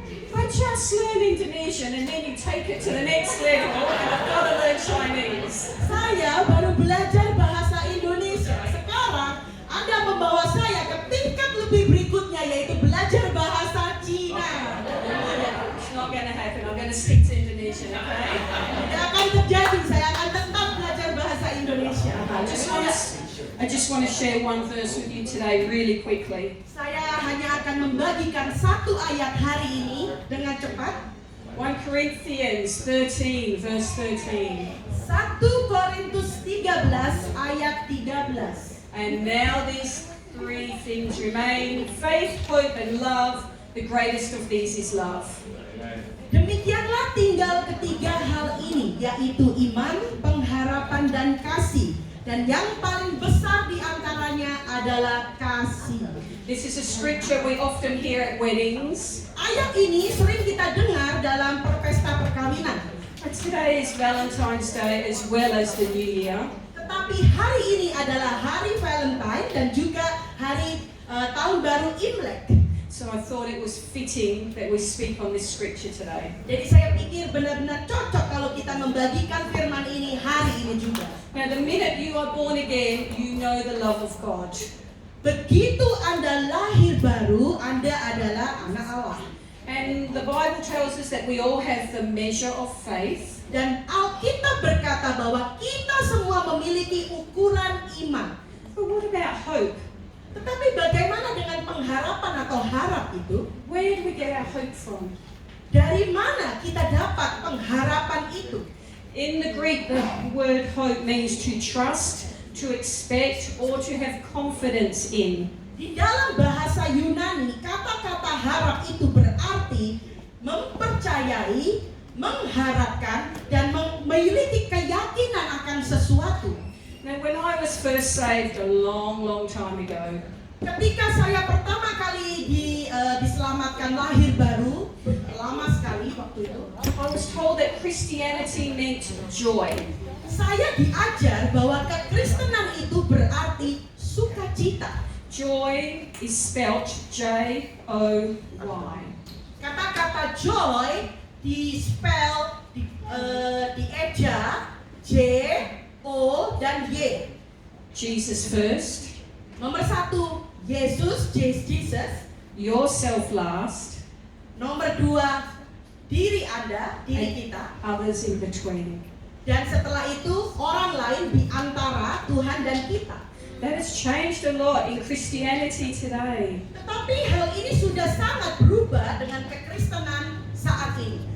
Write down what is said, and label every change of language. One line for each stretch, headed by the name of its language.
English: I just learned Indonesian and then you take it to the next level and I've got to learn Chinese.
Indonesian: Saya baru belajar bahasa Indonesia. Sekarang Anda membawa saya ke tingkat lebih berikutnya, yaitu belajar bahasa Cina.
English: It's not going to happen. I'm going to stick to Indonesian, okay?
Indonesian: Tidak akan terjadi. Saya akan tetap belajar bahasa Indonesia.
English: I just want to share one verse with you today really quickly.
Indonesian: Saya hanya akan membagikan satu ayat hari ini dengan cepat.
English: 1 Corinthians 13, verse 13.
Indonesian: 1 Korintus 13 ayat 13.
English: And now these three things remain: faith, hope, and love. The greatest of these is love.
Indonesian: Demikianlah tinggal ketiga hal ini, yaitu iman, pengharapan, dan kasih. Dan yang paling besar di antaranya adalah kasih.
English: This is a scripture we often hear at weddings.
Indonesian: Ayat ini sering kita dengar dalam pesta perkawinan.
English: And today is Valentine's Day as well as the New Year.
Indonesian: Tetapi hari ini adalah hari Valentine dan juga hari tahun baru Imlek.
English: So I thought it was fitting that we speak on this scripture today.
Indonesian: Jadi saya pikir benar-benar cocok kalau kita membagikan firman ini hari ini juga.
English: Now the minute you are born again, you know the love of God.
Indonesian: Begitu Anda lahir baru, Anda adalah anak Allah.
English: And the Bible tells us that we all have the measure of faith.
Indonesian: Dan Alkitab berkata bahwa kita semua memiliki ukuran iman.
English: But what about hope?
Indonesian: Tetapi bagaimana dengan pengharapan atau harap itu?
English: Where do we get our hope from?
Indonesian: Dari mana kita dapat pengharapan itu?
English: In the Greek, the word hope means to trust, to expect, or to have confidence in.
Indonesian: Di dalam bahasa Yunani, kata-kata harap itu berarti mempercayai, mengharapkan, dan memiliki keyakinan akan sesuatu.
English: Now, when I was first saved a long, long time ago,
Indonesian: Ketika saya pertama kali diselamatkan lahir baru, lama sekali waktu itu,
English: I was told that Christianity meant joy.
Indonesian: saya diajar bahwa kekristenan itu berarti sukacita.
English: Joy is spelt J-O-Y.
Indonesian: Kata-kata joy di-spell, dieja J, O, dan Y.
English: Jesus first,
Indonesian: Nomor 1, Yesus, Jesus.
English: yourself last,
Indonesian: Nomor 2, diri Anda, diri kita.
English: others in between.
Indonesian: Dan setelah itu orang lain di antara Tuhan dan kita.
English: That has changed a lot in Christianity today.
Indonesian: Tetapi hal ini sudah sangat berubah dengan kekristenan saat ini.